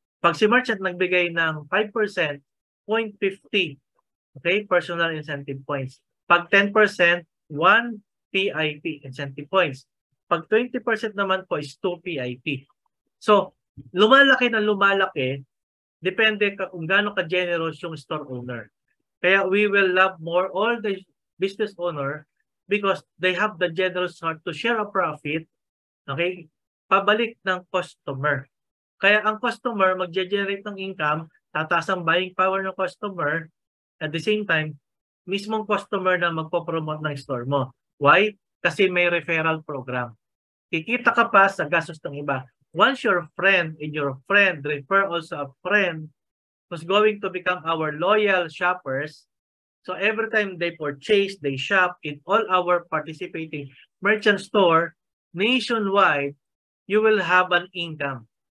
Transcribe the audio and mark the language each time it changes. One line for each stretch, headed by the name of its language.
Filipino: Pag si merchant nagbigay ng 5%, 0.50.
English: Okay, personal incentive points. Pag 10%, 1 PIP, incentive points.
Filipino: Pag 20% naman po is 2 PIP. So, lumalaki na lumalaki, depende kung gaano ka-generous yung store owner.
English: Kaya we will love more all the business owner because they have the generous heart to share a profit, okay,
Filipino: pabalik ng customer. Kaya ang customer mag-generate ng income, tataas ang buying power ng customer,
English: at the same time,
Filipino: mismong customer na magpo-promote ng store mo. Why? Kasi may referral program. Kikita ka pa sa gastos ng iba.
English: Once your friend and your friend refer also a friend who's going to become our loyal shoppers, so every time they purchase, they shop in all our participating merchant store nationwide, you will have an income.